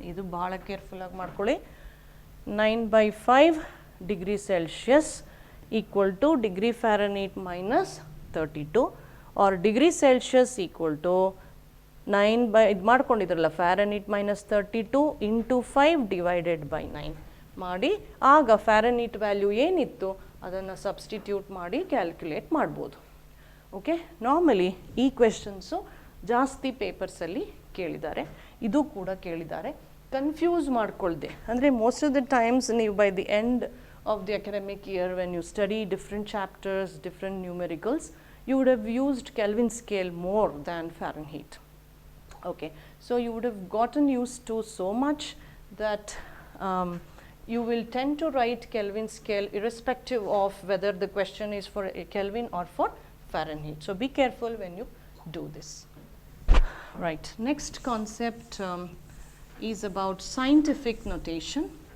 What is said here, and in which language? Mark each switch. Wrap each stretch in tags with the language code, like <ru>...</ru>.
<kn>ಇದು ಬಹಳ ಕೇರ್ಫುಲ್ ಆಗಿ ಮಾಡ್ಕೊಳ್ಳಿ.</kn> <en>9/5 degree Celsius equal to degree Fahrenheit minus 32 or degree Celsius equal to 9 by</en> <kn>ಇದು ಮಾಡ್ಕೊಂಡಿದ್ರಲ್ಲ</kn> <en>Fahrenheit minus 32 into 5 divided by 9</en> <kn>ಮಾಡಿ ಆಗ ಫ್ಯಾರನ್ಹೀಟ್ ವ್ಯಾಲ್ಯೂ ಏನಿತ್ತು ಅದನ್ನು ಸಬ್ಸ್ಟಿಟ್ಯೂಟ್ ಮಾಡಿ ಕ್ಯಾಲ್ಕುಲೇಟ್ ಮಾಡ್ಬೋದು. ಓಕೆ, ನಾರ್ಮಲಿ ಈ ಕ್ವೆಶನ್ಸು ಜಾಸ್ತಿ ಪೇಪರ್ಸಲ್ಲಿ ಕೇಳಿದ್ದಾರೆ, ಇದು ಕೂಡ ಕೇಳಿದ್ದಾರೆ. ಕನ್ಫ್ಯೂಸ್ ಮಾಡ್ಕೊಳ್ದೆ ಅಂದರೆ</kn> <en>Most of the times ನೀವು by the end of the academic year when you study different chapters, different numericals, you would have used Kelvin scale more than Fahrenheit. Okay, so you would have gotten used to so much that you will tend to write Kelvin scale irrespective of whether the question is for Kelvin or for Fahrenheit. So be careful when you do this. Right, next concept is about scientific notation.</en>